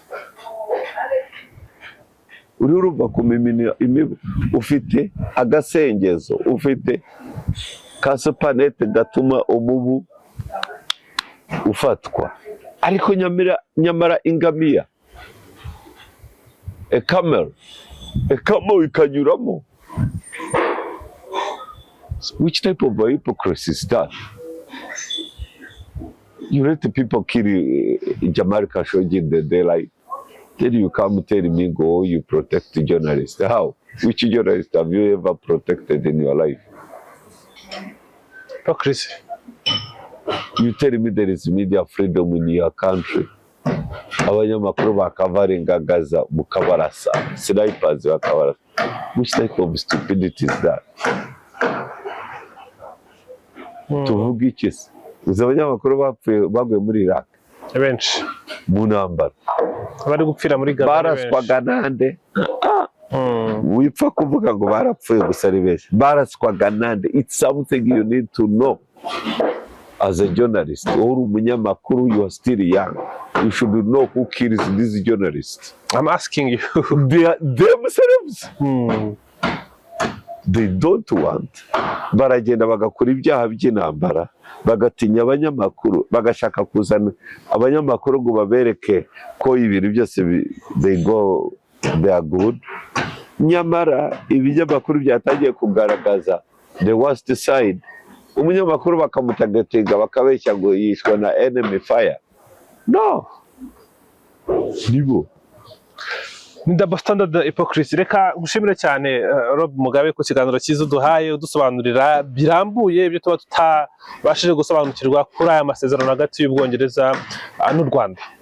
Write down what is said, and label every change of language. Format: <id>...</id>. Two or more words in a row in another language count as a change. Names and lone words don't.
<rw>Uri urumva kumimina imibu, ufite agasengezo, ufite ka supanete gatuma umubu ufatwa, ariko nyamara ingamiya camel ikanyuramo.</rw> <en>Which type of hypocrisy is that? You let the people kill Jamal Khashoggi in the daylight, then you come tell me go you protect the journalists. How? Which journalist have you ever protected in your life? Hypocrisy. You tell me there is media freedom in your country.</en> <rw>Abanyamakuru bakavaringa Gaza mukabarasa, snipers bakabarasa.</rw> <en>Which type of stupidity is that?</en> <rw>Tuvuga iki se? Uzi abanyamakuru baguye muri Iraq benshi mu ntambara, bari gupfira muri Gaza baraswaga nande? Wipfa kuvuga ngo barapfuye gusa ari benshi, baraswaga nande?</rw> <en>It's something you need to know as a journalist.</en> <rw>Or umunyamakuru,</rw> <en>you are still young, you should know who kills these journalists. I'm asking you. They are themselves. They don't want.</en> <rw>Baragenda bagakora ibyaha by'intambara, bagatinya abanyamakuru, bagashaka kuzana abanyamakuru ngo babereke ko ibintu byose</rw> <en>they are good.</en> <rw>Nyamara ibinyamakuru byatangiye kugaragaza</rw> <en>the worst side,</en> <rw>umunyamakuru bakamutagatinga bakabeshya ngo yishwa na</rw> <en>enemy fire.</en> <rw>No, nibo ni</rw> <en>double standard hypocrisy.</en> <rw>Reka gushimire cyane Rob Mugabe ku kiganiro cyiza duhaye udusobanurira birambuye ibyo tuba tutabashije gusobanukirwa kuri aya masezerano hagati y'Ubwongereza n'u Rwanda.</rw>